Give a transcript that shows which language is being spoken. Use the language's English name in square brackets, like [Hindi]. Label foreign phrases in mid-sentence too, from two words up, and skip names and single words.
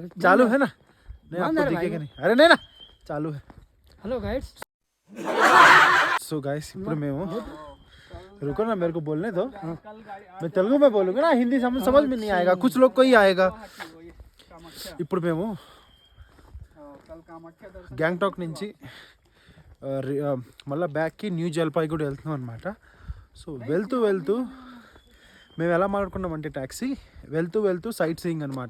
[Hindi] चालू है ना? नहीं आपको दिखेगा नहीं. अरे नहीं ना चालू है. [English] hello guys. so guys [Telugu] ఇప్పుడు మేము [Hindi] रुको ना मेरे को बोलने दो. मैं तेलुगु में बोलूँगा ना, हिंदी समझ में नहीं आएगा, कुछ लोग को ही आएगा. [Telugu] ఇప్పుడు మేము గ్యాంగ్టాక్ నుంచి మళ్ళీ బ్యాక్కి న్యూ జల్పాయిగూడ వెళ్తున్నాం అనమాట. సో వెళ్తూ మేము ఎలా మాట్లాడుకున్నామంటే ట్యాక్సీ వెళ్తూ [English] sight seeing [Telugu] అనమాట.